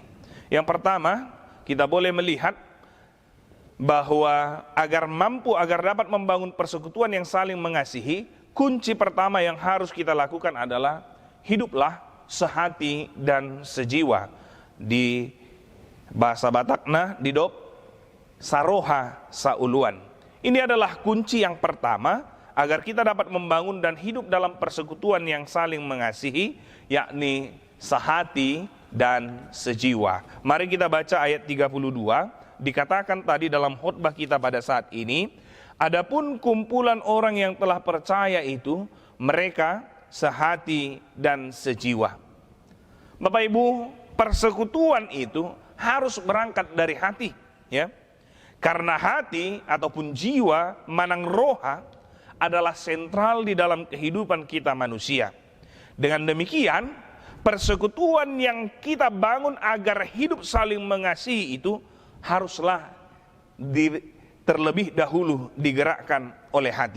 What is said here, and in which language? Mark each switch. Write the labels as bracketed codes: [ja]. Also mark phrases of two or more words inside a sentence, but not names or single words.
[id] Yang pertama, kita boleh melihat bahwa agar dapat membangun persekutuan yang saling mengasihi, kunci pertama yang harus kita lakukan adalah hiduplah sehati dan sejiwa. Di bahasa [bbc] Batakna didop saroha sauluan. [id] Ini adalah kunci yang pertama agar kita dapat membangun dan hidup dalam persekutuan yang saling mengasihi, yakni sehati dan sejiwa. Mari kita baca ayat 32. Dikatakan tadi dalam khotbah kita pada saat ini, adapun kumpulan orang yang telah percaya itu, mereka sehati dan sejiwa. Bapak Ibu, persekutuan itu harus berangkat dari hati, ya. Karena hati ataupun jiwa [bbc] manang roha [id] adalah sentral di dalam kehidupan kita manusia. Dengan demikian, persekutuan yang kita bangun agar hidup saling mengasihi itu haruslah terlebih dahulu digerakkan oleh hati.